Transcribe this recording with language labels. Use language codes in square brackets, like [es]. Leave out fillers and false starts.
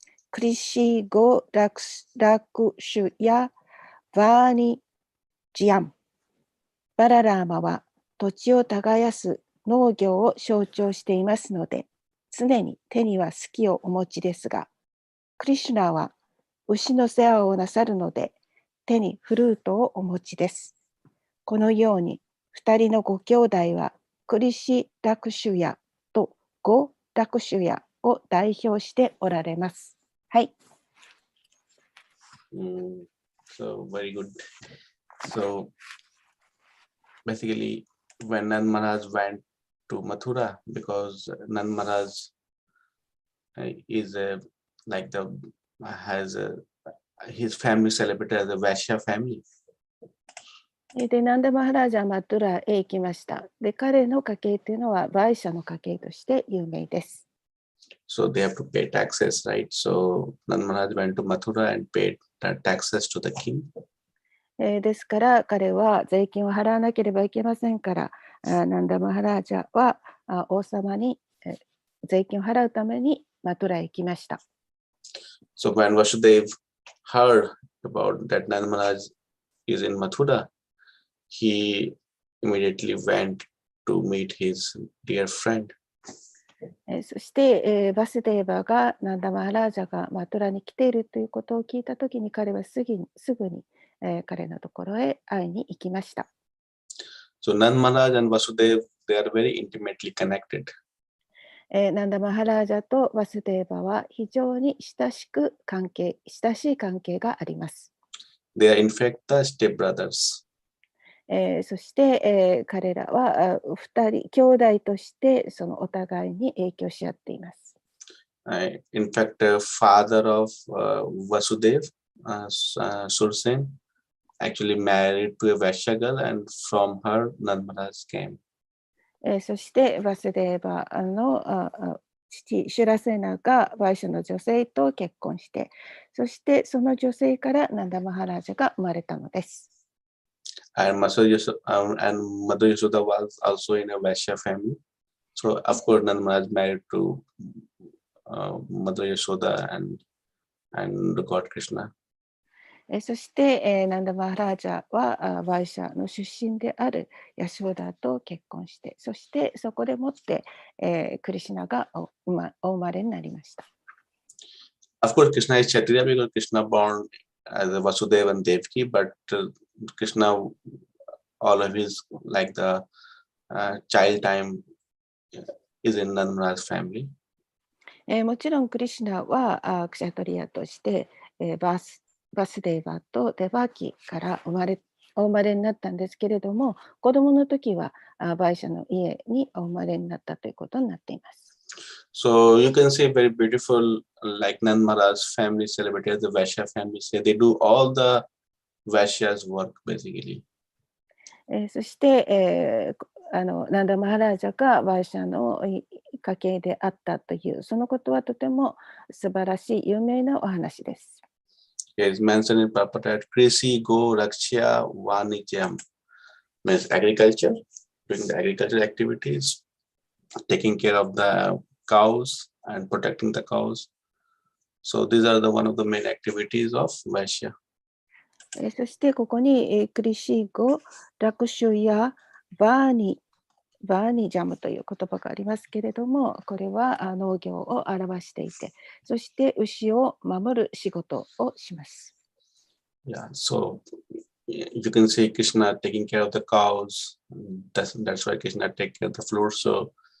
[ja] クリシーゴ・ラクシュやバーニ・ジアン、バララーマは土地を耕す農業を象徴していますので、常に手には好きをお持ちですが、クリシュナは牛の世話をなさるので、手にフルートをお持ちです。このように、2人のご兄弟はクリシ・ラクシュヤとゴ・ラクシュヤを代表しておられます。はい。 [en] So very good. So basically, when Nand Maharaj went to Mathura, because Nand Maharaj is like the has his family celebrated as a Vaishya family. [ja] で、ナンダ・マハラージャはマトゥラへ行きました。で、彼の家系というのはバイシャの家系として有名です。 [en] So they have to pay taxes, right? So Nand Maharaj went to Mathura and paid taxes to the king. [ja] ですから彼は税金を払わなければいけませんから、ナンダ・マハラージャは王様に税金を払うためにマトゥラへ行きました。 [en] So when Vasudev heard about that Nand Maharaj is in Mathura, he immediately went to meet his dear friend. [ja] そして、バスデーバがナンダ・マハラージャがマトゥラに来ているということを聞いたときに彼はすぐに、彼のところへ会いに行きました。 [en] So Nand Maharaj and Vasudev, they are very intimately connected. [ja] ナンダ・マハラージャとバスデーバは非常に親しい関係があります。 [en] They are in fact the stepbrothers. [ja] そして、彼らは2人兄弟としてそのお互いに影響し合っています。 [en] In fact, father of Vasudev, Sursen, actually married to a Vaishya girl, and from her Nand Maharaj came. [ja] そしてバスデーバの父シュラセーナがバイシャの女性と結婚して、そしてその女性からナンダ・マハラージャが生まれたのです。 [en] And Mother Yashoda was also in a Vaishya family. So of course Nand Maharaj married to Mother Yashoda and God Krishna. [ja] そして、ナンダ・マハラージャはバイシャの出身であるヤショーダと結婚して、そしてそこでもって、クリシュナがお生まれになりました。 [en] Of course, Krishna is Kshatriya because Krishna born as a Vasudeva and Devaki, but Krishna, all of his like the child time is in Nand Maharaj's family. [ja] もちろんクリシュナはクシャトリアとして、バスデーバとデバーキからお生まれになったんですけれども、子供の時はバイシャの家にお生まれになったということになっています。 [en] So you can say very beautiful, like Nand Maharaj's family celebrated the Vaishya family. Say they do all the Vaishya's work basically. [ja] そして、ナンダ・マハラージャがバイシャの家系であったというそのことはとても素晴らしい有名なお話です。 [en] It is mentioned in Prabhupada, Krisi Go Rakshya Vanijam, means agriculture, doing the agricultural activities, taking care of the cows and protecting the cows. So these are one of the main activities of Vaishya. [ja] そしてここにクリシーゴ、ラクシュやバーニジャムという言葉がありますけれども、これは農業を表していて、そして牛を守る仕事をします。 [en] Yeah, so you can see Krishna taking care of the cows. That's why Krishna take care of the flute. So